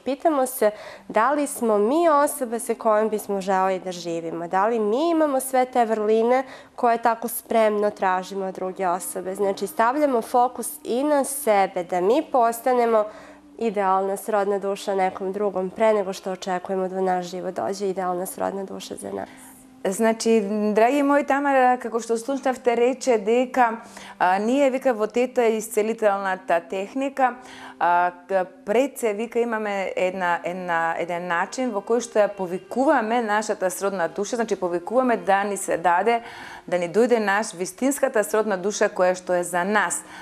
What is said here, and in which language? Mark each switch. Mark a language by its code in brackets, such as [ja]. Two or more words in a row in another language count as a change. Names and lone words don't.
[sr] Pitamo se da li smo mi osoba sa kojom bismo želeli da živimo, da li mi imamo sve te vrline koje tako spremno tražimo od druge osobe. Znači, stavljamo fokus i na sebe, da mi postanemo idealna srodna duša nekom drugom pre nego što očekujemo da u naš život dođe idealna srodna duša za nas. [mk] Значи, драги мои, Тамара, како што слушнавте, рече дека ние, вика, во тета исцелителната техника, пред се, вика, имаме еден начин во кој што ја повикуваме нашата сродна душа, значи повикуваме да ни се даде, да ни дојде вистинската сродна душа која што е за нас.